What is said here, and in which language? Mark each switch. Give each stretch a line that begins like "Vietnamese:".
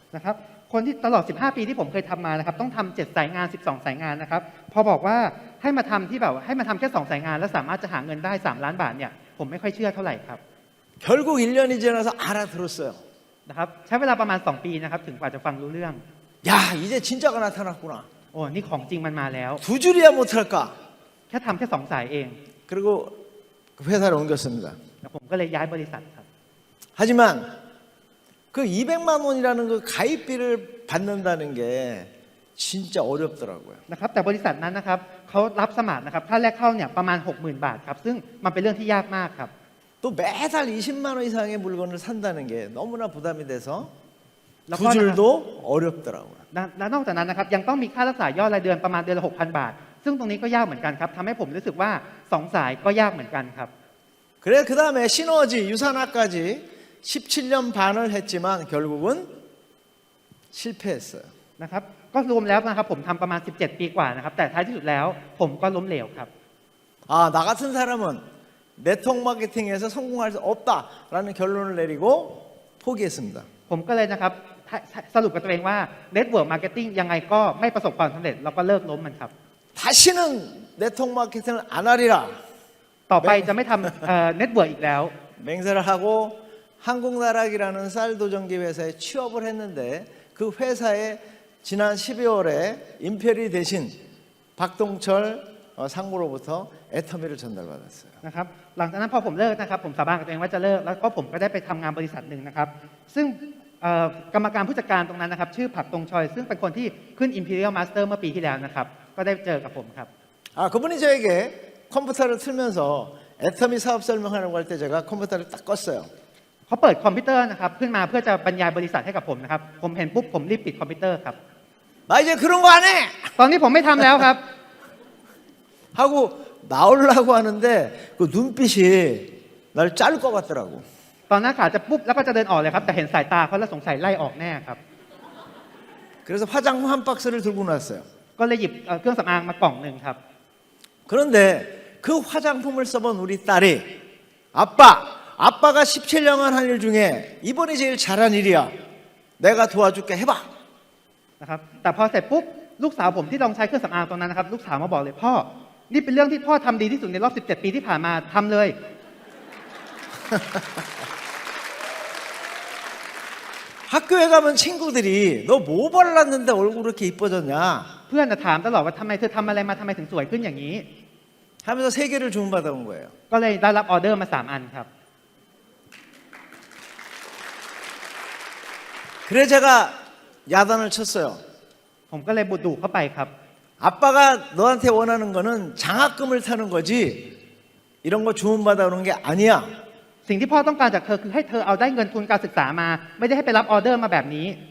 Thai: นะครับคนที่ตลอด15ปีที่ผมเคยทำมานะครับต้องทำ7สายงาน12สายงานนะครับพอบอกว่าให้มาทำที่แบบให้มาทำแค่2สายงานแล้วสามารถจะหาเงินได้3ล้านบาทเนี่ยผมไม่ค่อยเชื่อเท่าไหร่ครับ
Korean: 결국 1년이 지나서 알아들었어요.
Thai: นะครับใช้เวลาประมาณ2ปีนะครับถึงกว่าจะฟังรู้เรื่อง
Korean: 야, 이제 진짜가 나타났구나.
Thai: โอ้นี่ของจริงมันมาแล้ว
Korean: 두 줄이야 못할까?
Thai: แค่ทำแค่2สายเอง
Korean: 그리고 그 회사를 옮겼습니다.
Thai: แล้วผมก็เลยย้ายบริษัทครับ
Korean: 하지만 그 200만 원이라는 그 가입비를 받는다는 게 진짜 어렵더라고요.
Thai: นะครับแต่บริษัทนั้นนะครับเขารับสมัครนะครับค่าแรกเข้าเนี่ยประมาณ 60,000 บาทครับซึ่งมันเป็นเรื่องที่ยากมากครับ
Korean: 또 매달 20만 원 이상의 물건을 산다는 게 너무나 부담이 돼서 두 그거는- 줄도 어렵더라고요.
Thai: และนอกจากนั้นนะครับยังต้องมีค่ารักษายอดรายเดือนประมาณเดือนละ 6,000 บาท ซึ่งตรงนี้ก็ยากเหมือนกันครับทำให้ผมรู้สึกว่า2สายก็ยากเหมือนกันครับ
Korean: 그래 그 다음에 시너지 유산화까지 17년 반을 했지만 결국은 실패했어요.
Thai: นะครับก็รวมแล้วนะครับผมทำประมาณ17ปีกว่านะครับแต่ท้ายที่สุดแล้วผมก็ล้มเหลวครับ
Korean: 나 같은 사람은 네트워크 마케팅에서 성공할 수 없다라는 결론을 내리고 포기했습니다.
Thai: ผมก็เลยนะครับสรุปกับตัวเองว่า Network Marketing ยังไงก็ไม่ประสบความสำเร็จแล้วก็เลิกล้มมันครับ
Korean: 다시는 네트워크 마케팅을 안 하리라
Thai: ต่อไปจะไม่ทำNetwork อีกแล้ว
Korean: 맹세를 하고 한국나락이라는 쌀 도전기 회사에 취업을 했는데 그 회사에 지난 12월에 임페리 대신 박동철 상무로부터 애터미를 전달받았어요.
Thai: นะครับหลังจากนั้นพอผมเลิกนะครับผมสาบานกับตัวเองว่าจะเลิกแล้วก็ผมก็ได้ไปทำงานบริษัทหนึ่งนะครับซึ่งกรรมการผู้จัดการตรงนั้นนะครับชื่อผักตงชอยซึ่งเป็นคนที่ขึ้น Imperial Master เมื่อปีที่แล้วนะครับก็ได้เจอกับผมครับ
Korean: 그분이 저에게 컴퓨터를 틀면서 애터미 사업 설명하는 거 할 때 제가 컴퓨터를 딱 껐어요.
Thai: เขาเปิดคอมพิวเตอร์นะครับขึ้นมาเพื่อจะบรรยายบริษัทให้กับผมนะครับผมเห็นปุ๊บผมรีบปิดคอมพิวเตอร์ครับ
Korean: 나 이제 그런 거 안 해!
Thai: ตอนนี้ผมไม่ทำแล้วครับ
Korean: 하고 나오려고 하는데 그 눈빛이 날 자를 것 같더라고.
Thai: ตอนหน้าขาจะปุ๊บแล้วก็จะเดินออกเลยครับแต่เห็นสายตาเขาแล้วสงสัยไล่ออกแน่ครับ
Korean: 그래서 화장품 한 박스를 들고 나왔어요.
Thai: ก็เลยหยิบเครื่องสำอางมากล่องหนึ่งครับ
Korean: 그런데 그 화장품을 써본 우리 딸이 아빠가 17년간 한 일 중에 이번이 제일 잘한 일이야. 내가 도와줄게 해봐.
Thai: นะครับแต่พอเสร็จปุ๊บ ลูกสาวผมที่ลองใช้เครื่องสำอางตรงนั้นนะครับลูกสาวมาบอกเลยพ่อนี่เป็นเรื่องที่พ่อทำดีที่สุดในรอบ17 ปีที่ผ่านมาทำเลย
Korean: 학교에 가면 친구들이 너 뭐 발랐는데 얼굴 그렇게 이뻐졌냐
Thai: เพื่อนจะถามตลอดว่าทำไมเธอทำอะไรมาทำไมถึงสวยขึ้นอย่างนี้
Korean: 하면서 3개를 주문받아 온 거예요.
Thai: ก็เลยได้รับออเดอร์มา3 อันครับ
Korean: 그래 제가 야단을 쳤어요.
Thai: ผมก็เลยบุดุเข้าไปครับ
Korean: 아빠가 너한테 원하는 거는 장학금을 타는 거지 이런 거 주문받아 오는 게 아니야.
Thai: สิ่งที่พ่อต้องการจากเธอคือให้เธอเอาได้เงินทุนการศึกษามา ไม่ได้ให้ไปรับออเดอร์มาแบบนี้